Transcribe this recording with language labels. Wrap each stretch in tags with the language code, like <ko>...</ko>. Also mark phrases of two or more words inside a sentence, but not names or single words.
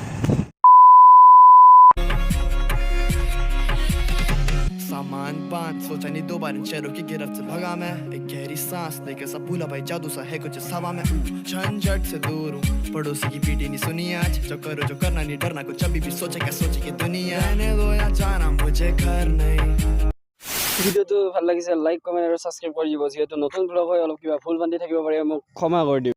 <hi>सामान बांध सोचा नहीं दो बार इन शहरों की गिरफ्त से भगा मैं एक गहरी सांस लेकर सब भूला भाई जादू सा है कुछ हवा में झंझट से दूर हूँ पड़ोसी की पीटी नहीं सुनी आज जो करो जो करना नहीं डरना कुछ अभी भी सोचे क्या सोचे कि दुनिया रहने दो या जाना मुझे घर नहीं</hi> <as>ভিডিঅ'টো ভাল লাগিছে লাইক কমেণ্ট আৰু ছাবস্ক্ৰাইব কৰি দিব যিহেতু নতুন ব্লগ হয় অলপ কিবা ভুল বান্ধি থাকিব পাৰে মোক ক্ষমা কৰি দিব</as>